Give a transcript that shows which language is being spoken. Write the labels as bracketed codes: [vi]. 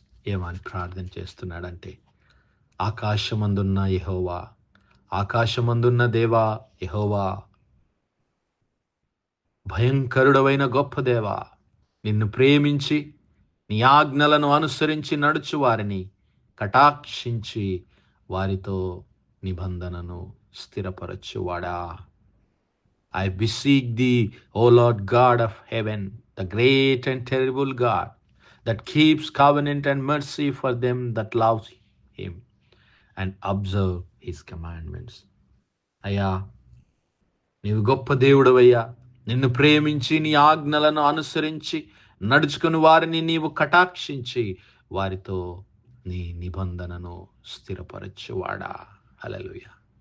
[te] ఏమని ప్రార్థన చేస్తున్నాడంటే, ఆకాశమందున్న యెహోవా, ఆకాశమందున్న దేవా యెహోవా, భయంకరుడవైన గొప్ప దేవా, నిన్ను ప్రేమించి నీ ఆజ్ఞలను అనుసరించి నడుచు వారిని కటాక్షించి వారితో నిబంధనను స్థిరపరచువాడా. [en] I beseech thee, O Lord God of heaven, the great and terrible God, that keeps covenant and mercy for them that love him and observe his commandments. [te] అయ్యా, నీవు గొప్ప దేవుడవయ్యా, నిన్ను ప్రేమించి నీ ఆజ్ఞలను అనుసరించి నడుచుకుని వారిని నీవు కటాక్షించి వారితో నీ నిబంధనను స్థిరపరచువాడా. హల్లెలూయా.